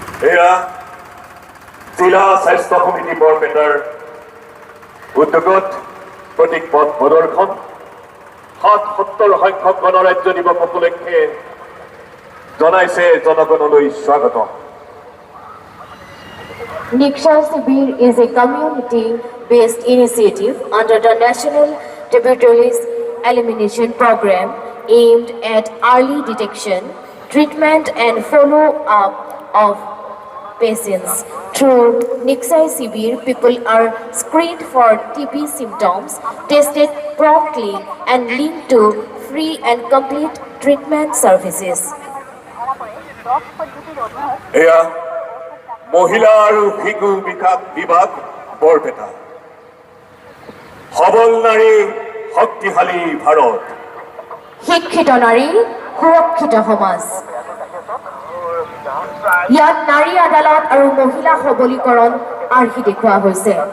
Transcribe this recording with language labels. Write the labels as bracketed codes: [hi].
[as] এয়া জিলা স্বাস্থ্য সমিতি বৰপেটাৰ উদ্যোগত প্ৰতীকপট প্ৰদৰ্শন ৭৭ সংখ্যক গণৰাজ্য দিৱস উপলক্ষে জনাইছে জনগণলৈ স্বাগতম। [en] Niksha Sibir is a community-based initiative under the National Tuberculosis Elimination Program aimed at early detection, treatment and follow-up of patients. Through Niksha Sibir, people are screened for TB symptoms, tested promptly and linked to free and complete treatment services. [as] এয়া মহিলা আৰু শিশু বিকাশ বিভাগ বৰপেটা সবল নাৰী শক্তিশালী ভাৰত শিক্ষিত নাৰী সুৰক্ষিত সমাজ ইয়াত নাৰী আদালত আৰু মহিলা সবলীকৰণ আৰ্হি দেখুওৱা হৈছে।